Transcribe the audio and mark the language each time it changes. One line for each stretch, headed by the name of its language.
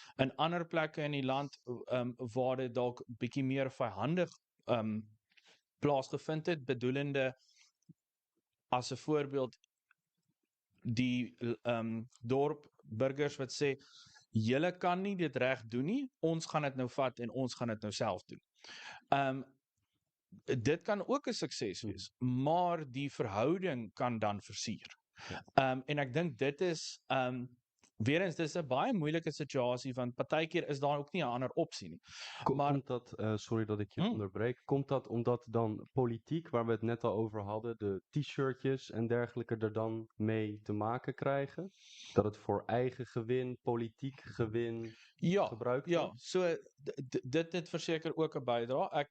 Afrikaans: In ander plekke in die land waar dit dalk bietjie meer vyandig plaasgevind het, bedoelende as 'n voorbeeld die dorp burgers wat sê julle kan nie dit reg doen nie, ons gaan dit nou vat en ons gaan dit nou self doen. Dit kan ook 'n sukses wees, maar die verhouding kan dan versuur. En ek dink dit is weer eens, dis 'n baie moeilike situasie want partykeer is daar ook nie 'n ander opsie nie.
Dutch: Komt dat, sorry dat ik je onderbreek, komt dat omdat dan politiek, waar we het net al over hadden, de t-shirtjes en dergelijke er dan mee te maken krijgen? Dat het voor eigen gewin, politiek gewin gebruikt wordt?
Afrikaans: Ja, so dit het verseker ook 'n bydrae.